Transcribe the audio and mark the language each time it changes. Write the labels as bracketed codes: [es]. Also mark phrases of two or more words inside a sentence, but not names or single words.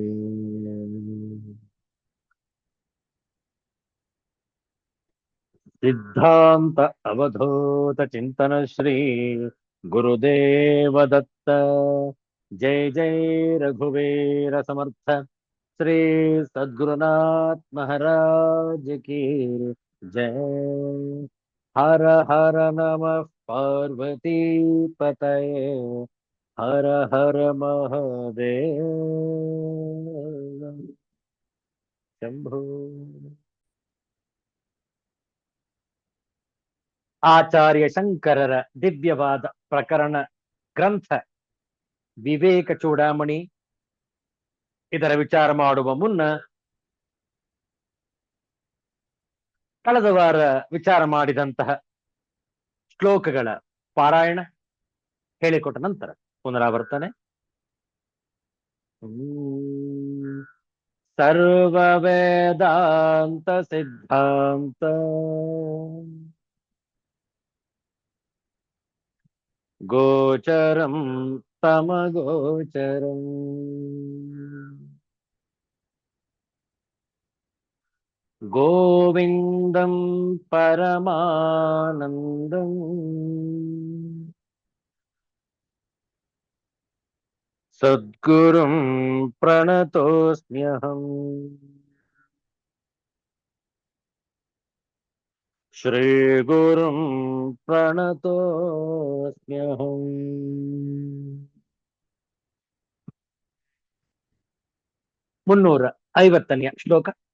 [sa] सिद्धांत अवधूत चिंतन श्री गुरुदेव दत्त। [hi] जय जय रघुवीर समर्थ श्री सद्गुरुनाथ महाराज की जय। [sa] हर हर नमः पार्वती पतये। हर हर महादेव शंभो। [kn] ಆಚಾರ್ಯ ಶಂಕರರ ದಿವ್ಯವಾದ ಪ್ರಕರಣ ಗ್ರಂಥ ವಿವೇಕ ಚೂಡಾಮಣಿ ಇದರ ವಿಚಾರ ಮಾಡುವ ಮುನ್ನ ಕಳೆದ ವಾರ ವಿಚಾರ ಮಾಡಿದಂತಹ ಶ್ಲೋಕಗಳ ಪಾರಾಯಣ ಹೇಳಿಕೊಟ್ಟ ನಂತರ ಪುನರಾವರ್ತನೆ. [sa] ಸರ್ವ ವೇದಾಂತ ಸಿದ್ಧಾಂತ ಗೋಚರಂ ತಮಗೋಚರಂ ಗೋವಿಂದಂ ಪರಮಾನಂದಂ ಸದ್ಗುರುಂ ಪ್ರಣತೋಸ್ಮ್ಯಹಂ. ಶ್ರೀಗುರುಂ ಪ್ರಣತೋಸ್ಮ್ಯಹಂ. [kn] 350ನೇ ಶ್ಲೋಕ.